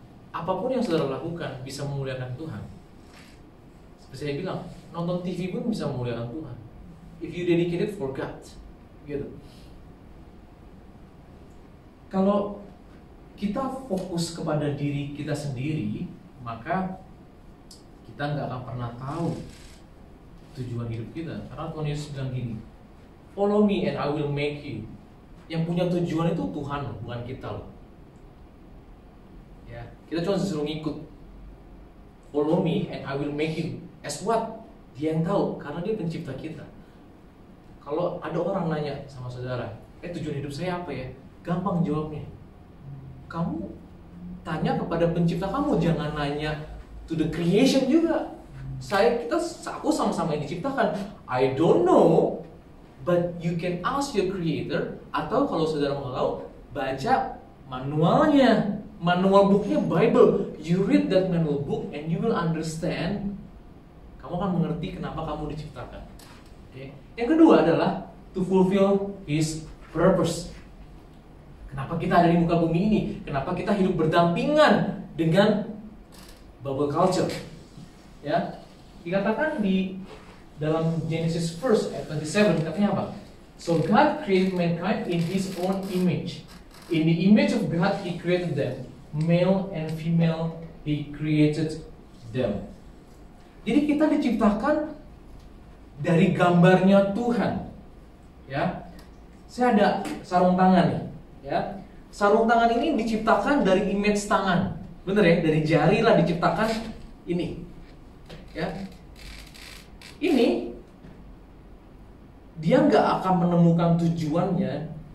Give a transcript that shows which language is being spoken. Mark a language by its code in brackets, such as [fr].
[id] Apapun yang saudara lakukan bisa memuliakan Tuhan. Seperti saya bilang, nonton TV pun bisa memuliakan Tuhan. [en] If you dedicate it for God, [id] gitu. Kalau kita fokus kepada diri kita sendiri, maka kita nggak akan pernah tahu tujuan hidup kita. Karena Tuhan Yesus bilang gini, [en] follow me and I will make you. [id] Yang punya tujuan itu Tuhan, bukan kita loh. Ya, kita cuma disuruh ngikut. [en] Follow me and I will make you. As what? [id] Dia yang tahu, karena dia pencipta kita. Kalau ada orang nanya sama saudara, tujuan hidup saya apa ya? Gampang jawabnya. Kamu tanya kepada pencipta kamu, jangan nanya [en] to the creation [id] juga. Aku sama-sama yang diciptakan. [en] I don't know, but you can ask your creator, [id] atau kalau saudara mau tahu, baca manualnya. Manual booknya Bible. [en] You read that manual book and you will understand. [id] Kamu akan mengerti kenapa kamu diciptakan. Okay. Yang kedua adalah [en] to fulfill His purpose. [id] Kenapa kita ada di muka bumi ini? Kenapa kita hidup berdampingan dengan bubble culture? Ya, dikatakan di dalam Genesis 1 ayat 27 katanya apa? [en] So God created mankind in His own image. In the image of God He created them, male and female He created them. [id] Jadi kita diciptakan dari gambarnya Tuhan. Ya, saya ada sarung tangan nih. Ya, sarung tangan ini diciptakan dari image tangan, bener ya? Dari jari lah diciptakan ini. Ya, ini dia nggak akan menemukan tujuannya.